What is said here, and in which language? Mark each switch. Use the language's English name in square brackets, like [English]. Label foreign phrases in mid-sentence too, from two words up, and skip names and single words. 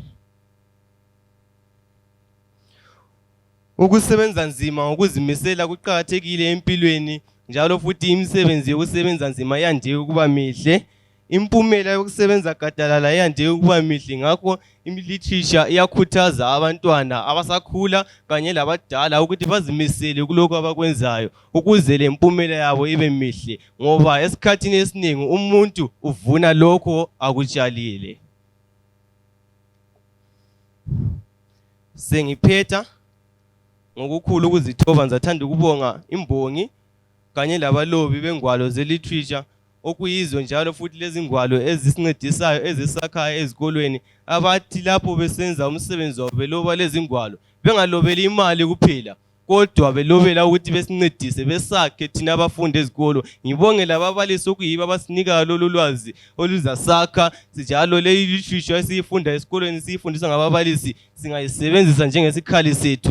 [North Ndebele] Ukusebenza nzima ngokuzimisela kuqhakathekile empilweni njalo futhi imisebenzi yokusebenza nzima yande ukuba mihle. Impumela yokusebenza gadalala yande ukuba mihle. Ngakho i-literature iyakhuthaza abantwana abasakhula kanye labadala ukuthi bazimisele kuloko abakwenzayo ukuze le mpumela yabo ibe mihle ngoba esikhathini esiningi umuntu uvuna lokho akutshalile. Sengiphetha ngokukhulu ukuzithoba ngizathanda ukubonga imbongi kanye labalobi bengwalo ze-literature okuyizo njalo futhi lezi ngwalo ezisincedisayo ezisakhayo ezikolweni abathi lapho besenza umsebenzi wabo beloba lezi ngwalo bengalobeli imali kuphela kodwa belobela ukuthi besincedise besakhe thina abafundi ezikolo. Ngibongela ababalisi okuyibo abasinika lolu lwazi oluzasakha njalo le literature esiyifunda esikolweni siyifundiswa ngababalisi singayisebenzisa njengesikhali sethu.